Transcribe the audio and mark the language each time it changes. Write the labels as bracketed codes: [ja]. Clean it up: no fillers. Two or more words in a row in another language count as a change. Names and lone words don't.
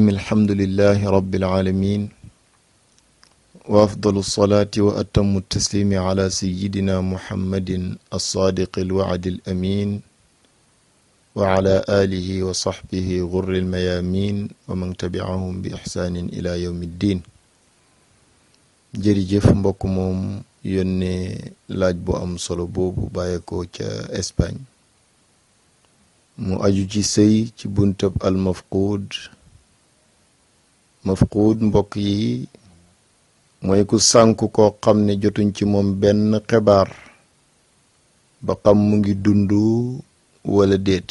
[ar] الحمد لله رب العالمين، وأفضل الصلاة وأتم التسليم على سيدنا محمد الصادق الوعد الأمين، وعلى آله وصحبه غر الميامين، ومن تبعهم بإحسان إلى يوم الدين. [wo] jërëjëf mbokk moom yónnee laaj bu am solo boobu bàyyeekoo ca Espagne, mu aju ci sëy ci buntab [ar] المفقود [wo] mbokk yi mooy ku sànku koo xam ne jotuñ ci moom benn xibaar ba xam mu ngi dund wala déet.